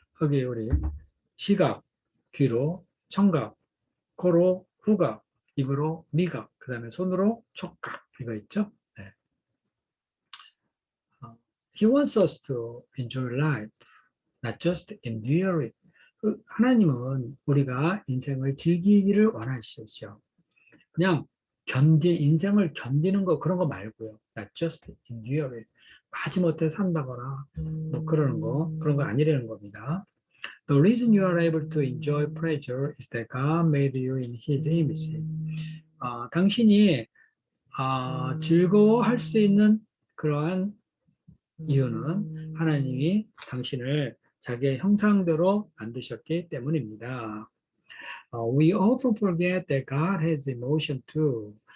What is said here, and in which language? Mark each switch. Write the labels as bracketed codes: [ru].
[ko] 여기 우리 시각, 귀로 청각, 코로 후각, 입으로 미각, 그 다음에 손으로 촉각, 이거 있죠? 네. [en] He wants us to enjoy life, not just endure it. [ko] 하나님은 우리가 인생을 즐기기를 원하시죠. 그냥 인생을 견디는 거, 그런 거 말고요. [en] Not just endure it. [ko] 마지못해 산다거나, 뭐 그런 거 아니라는 겁니다. [en] The reason you are able to enjoy pleasure is that God made you in His image. [ko] 당신이 즐거워할 수 있는 그러한 이유는 하나님이 당신을 자기의 형상대로 만드셨기 때문입니다. [en] We often forget that God has emotion too.